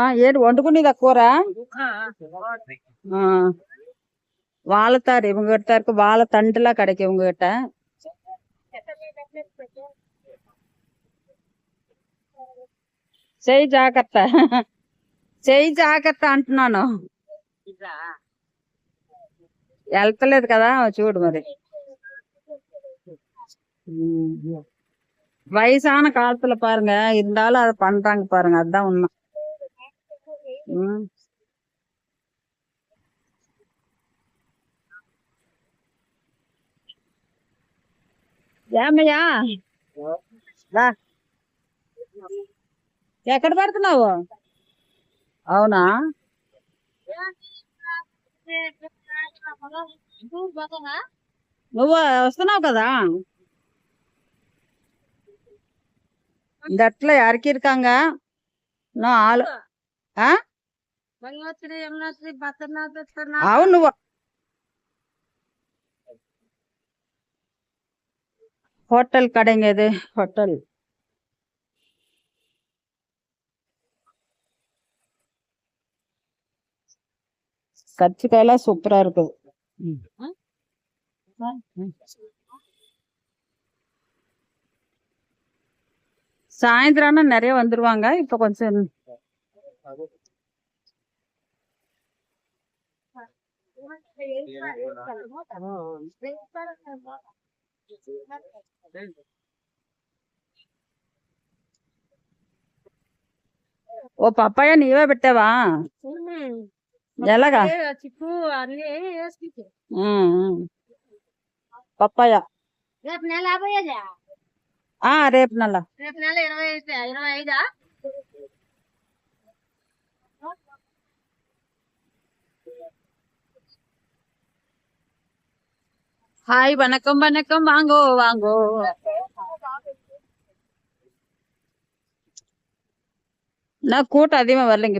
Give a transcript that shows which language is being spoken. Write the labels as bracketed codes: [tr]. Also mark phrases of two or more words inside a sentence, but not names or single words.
[te] ఏంటి వండుకునేది కూర? [ta] வாழைத்தார் இவங்க கிட்ட இருக்கு. வாழை தண்டுலாம் கிடைக்கும் இவங்க கிட்ட. [te] చెయ్యి జాగ్రత్త, చెయ్యి జాగ్రత్త అంటున్నాను. వెళ్తలేదు కదా, చూడు మరి. [ta] வயசான காலத்துல பாருங்க, இருந்தாலும் அதை பண்றாங்க பாருங்க. அதுதான் உண்மை. [te] ఏమయ్యా ఎక్కడ పడుతున్నావు? అవునా, నువ్వు వస్తున్నావు కదా. [ta] இந்த இடத்துல இறக்கி இருக்காங்க. இன்னும் ஆளு. [te] అవును, నువ్వు [ta] ஹோட்டல் கடைங்க இது. ஹோட்டல் கத்திரிக்காயெல்லாம் சூப்பரா இருக்குது. சாயந்தரம்னா நிறைய வந்துருவாங்க. இப்ப கொஞ்சம் [te] ఓ పప్పాయ నీవే పెట్టావా? ఎలాగా పప్పాయ? రేపు నెల రేపు నెల 25. [ta] ஹாய், வணக்கம் வணக்கம். வாங்கோ வாங்கோ. நான் கூட்டம் அதிகமா வரலைங்க.